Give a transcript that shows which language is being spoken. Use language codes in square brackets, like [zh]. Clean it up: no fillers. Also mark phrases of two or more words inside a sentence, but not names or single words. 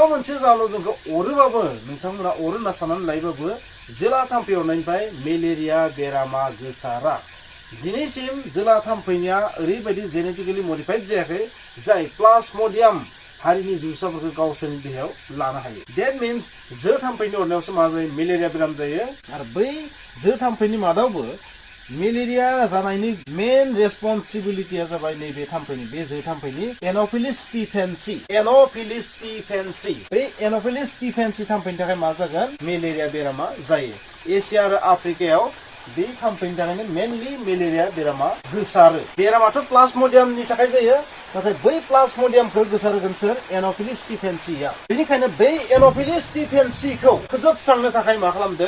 [brx] मोनसे जाहोनाव जोंखौ अरोबाबो नोंथांमोना अरो होनना साननानै लायोबाबो जोला थाम्फै अरनायनिफ्राय मेलेरिया बेरामा गोसारा दिनैसिम जोला थाम्फैनिया ओरैबायदि [en] genetically modified [brx] जायाखै जाय प्लाज्मोडियाम हारिनि जिउसाफोरखौ गावसोरनि देहायाव लानो हायो [en] That means [brx] जो थाम्फैनि अरनायावसो मा जायो मेलेरिया बेराम जायो आरो बै जो थाम्फैनि मादावबो मेलेरिया जानायनि [en] main responsibility [brx] जाबाय नैबे थाम्फैनि बे जो थाम्फैनि एनोफिलिस स्टिफेन्सी बे एनोफिलिस स्टिफेन्सी थाम्फैनि थाखाय मा जागोन मेलेरिया बेरामा जायो एसिया आरो आफ्रिकायाव बे थाम्फैनि थाखायनो मेनलि मेलेरिया बेरामा गोसारो बेरामाथ' प्लाज्मोडियामनि थाखाय जायो नाथाय बै प्लाज्मडियामखौ गोसारहोगोन सोर एन'फिलिस स्टिफेन्सिया बेनिखायनो बै एन'फिलिस स्टिफेन्सिखौ फोजोबस्रांनो थाखाय मा खालामदों